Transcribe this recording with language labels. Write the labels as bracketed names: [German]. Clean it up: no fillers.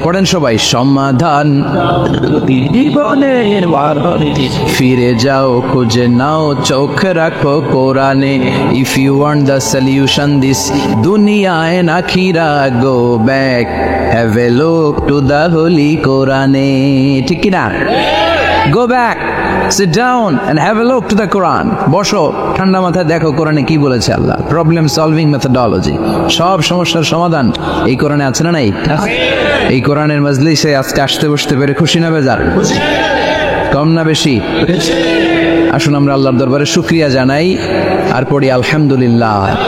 [Bangla] পড়েন সবাই, সমাধান জীবনে ফিরে যাও খুঁজে নাও, চোখ রাখো কোরআনে। [English] If you want the solution this দুনিয়ায় না খিরা, go back, have a look to the holy কোরআনে। [Bangla] ঠিক কিনা? [English] Go back, sit down and have a look to the Quran. [Bangla] বসো, ঠান্ডা মাথায় দেখো কোরআনে কি বলেছে আল্লাহ। প্রবলেম সলভিং মেথোডোলজি, সব সমস্যার সমাধান এই কোরআনে আছে না নাই? এই কোরআনের মজলিসে আজকে আসতে বসতে পেরে খুশি না বেজার? কম না বেশি? আসুন আমরা আল্লাহর দরবারে শুকরিয়া জানাই আর পড়ি আলহামদুলিল্লাহ।